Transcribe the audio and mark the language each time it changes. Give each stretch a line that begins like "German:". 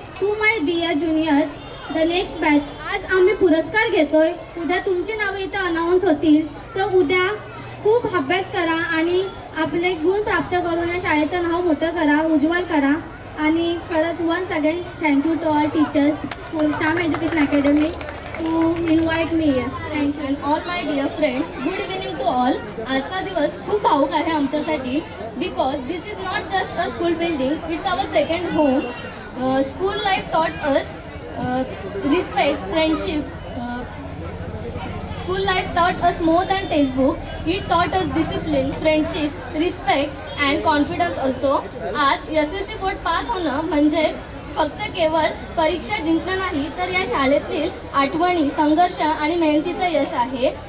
English: To my dear juniors, the next batch.
Marathi: आज आम्ही पुरस्कार घेतोय, उद्या तुमची नावं इथं अनाऊन्स होतील. सो उद्या खूप अभ्यास करा आणि आपले गुण प्राप्त करून या शाळेचं नाव मोठं करा, उज्ज्वल करा. आणि खरंच
English: Once again thank you to all teachers, school Shyam education academy to invite me here. Thank you. And all my dear friends, good evening to all.
Marathi: आजचा दिवस खूप भावुक आहे आमच्यासाठी
English: because this is not just a school building, it's our second home. School life taught us respect, friendship. School life taught us more than textbook. It taught us discipline, friendship, respect and confidence also.
Marathi: आज SSC board pass होणं म्हणजे फक्त केवळ परीक्षा जिंकणं नाही तर या शाळेतील आठवणी, संघर्ष आणि मेहनतीचं यश आहे.